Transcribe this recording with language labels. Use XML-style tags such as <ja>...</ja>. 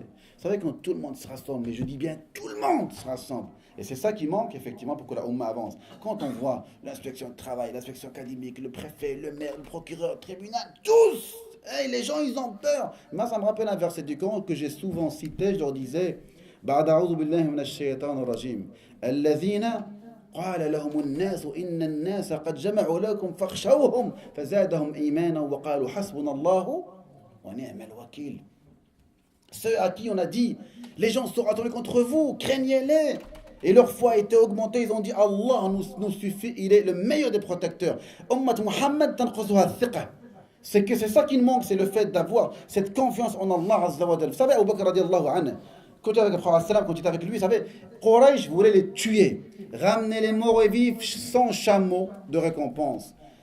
<fr>Vous savez, quand tout le monde se rassemble, mais je dis bien tout le monde se rassemble. Et c'est ça qui manque, effectivement, pour que la Oumma avance. Quand on voit l'inspection de travail, l'inspection académique, le préfet, le maire, le procureur, le tribunal, tous, hey, les gens, ils ont peur. Moi, ça me rappelle un verset du Coran que j'ai souvent cité. Je leur disais,</fr> <ar>بعد أعوذ بالله من الشيطان الرجيم الذين قال لهم الناس إن الناس قد جمعوا لكم فاخشوهم فزادهم إيمانا وقالوا حسبنا الله ونعم الوكيل.</ar> <fr>Ceux à qui on a dit, les gens seront attendus contre vous, craignez-les. Et leur foi a été augmentée, ils ont dit, Allah nous suffit, il est le meilleur des protecteurs.</fr> <ar>Ummat Muhammad tanqasuha thiqa.</ar> <fr>C'est que c'est ça qui nous manque, c'est le fait d'avoir cette confiance en Allah Azza wa Jalla. Vous savez, Abu Bakr radiallahu anhu, quand il était avec lui, vous savez, Quraysh voulait les tuer, ramener les morts et vifs sans chameau de récompense.</fr>